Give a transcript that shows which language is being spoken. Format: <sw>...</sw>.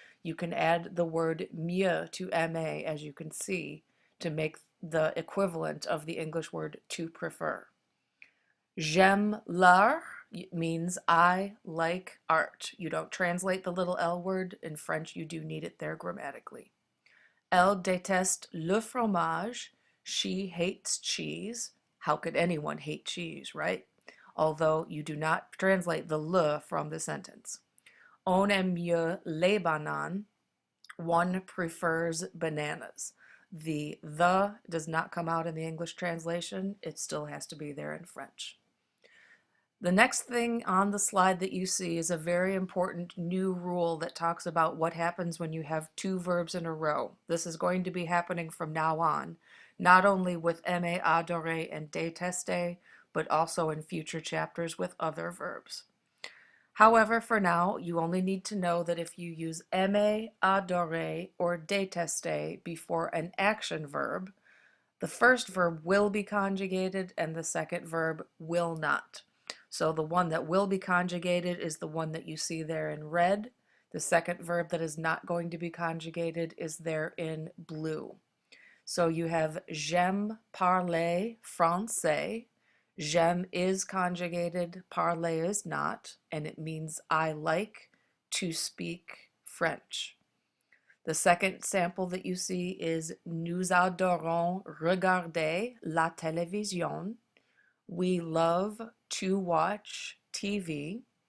<en>You can add the word mieux to aimer, as you can see, to make the equivalent of the English word to prefer.</en> <fr>J'aime l'art</fr> <en>means I like art. You don't translate the little L word. In French, you do need it there grammatically.</en> <fr>Elle déteste le fromage.</fr> <en>She hates cheese. How could anyone hate cheese, right? Although you do not translate the le from the sentence.</en> <fr>On aime mieux les bananes.</fr> <en>One prefers bananas. The does not come out in the English translation. It still has to be there in French. The next thing on the slide that you see is a very important new rule that talks about what happens when you have two verbs in a row. This is going to be happening from now on, not only with aimer, adorer, and détester, but also in future chapters with other verbs. However, for now, you only need to know that if you use aimer, adorer, or détester before an action verb, the first verb will be conjugated and the second verb will not. So the one that will be conjugated is the one that you see there in red. The second verb that is not going to be conjugated is there in blue. So you have</en> <fr>j'aime parler français.</fr> <en>J'aime is conjugated, parler is not, and it means I like to speak French. The second sample that you see is</en> <fr>nous adorons regarder la télévision.</fr> <en>We love to watch TV.</en>